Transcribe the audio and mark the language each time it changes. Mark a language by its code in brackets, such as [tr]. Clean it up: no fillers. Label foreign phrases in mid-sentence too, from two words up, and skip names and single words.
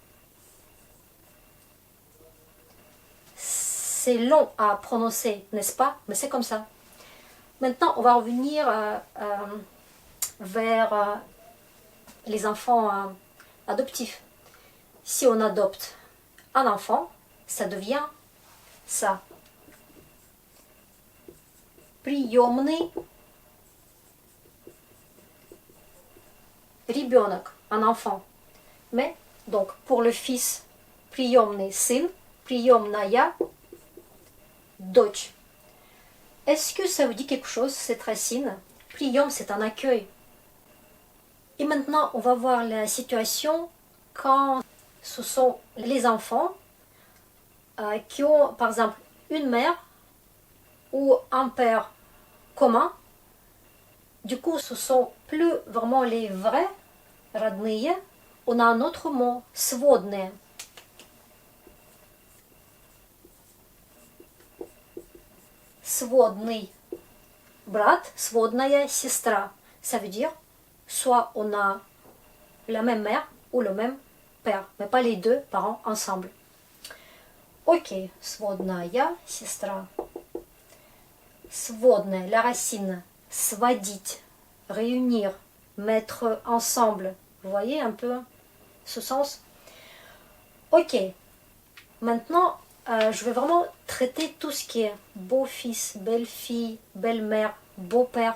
[fr] C'est long à prononcer, n'est-ce pas? Mais c'est comme ça. Maintenant, on va revenir vers les enfants adoptifs. Si on adopte un enfant, ça devient ça. [ru] Приемный ребенок, [fr] un enfant. Mais, donc, pour le fils, [ru] приемный сын, приемная дочь. [fr] Est-ce que ça vous dit quelque chose, cette racine? Прием, c'est un accueil. Et maintenant, on va voir la situation quand ce sont les enfants qui ont, par exemple, une mère ou un père commun. Du coup, ce sont plus vraiment les vrais родные. On a un autre mot, [ru] сводные. Сводный брат, сводная сестра. [fr] Ça veut dire, soit on a la même mère ou le même père, mais pas les deux parents ensemble. [ru] Ok, сводная сестра. Сводная, [fr] la racine, сводить, réunir, mettre ensemble. Vous voyez un peu ce sens? Ok, maintenant, je vais vraiment traiter tout ce qui est beau-fils, belle-fille, belle-mère, beau-père.